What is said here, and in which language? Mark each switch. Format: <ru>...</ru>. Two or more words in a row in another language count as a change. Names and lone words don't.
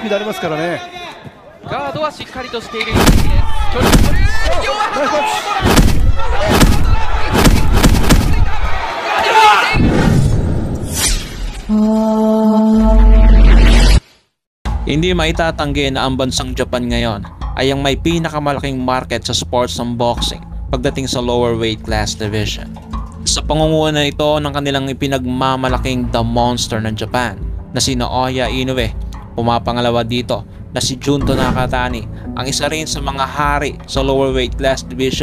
<ja>ピードありますからね。ガードはしっかりとしている一撃です。距離を取る。両ナイスタッチ。</ja> <tl>Hindi maitatanggi na ang bansang Japan ngayon ay ang may pinakamalaking market sa sports ng boxing pagdating sa</tl> <en>lower weight class division.</en> <tl>Sa pangunguna ito ng kanilang ipinagmamalaking The Monster ng Japan na si Naoya Inoue, pumapangalawa dito na si Junto Nakatani, ang isa rin sa mga hari sa</tl> <en>lower weight class division.</en>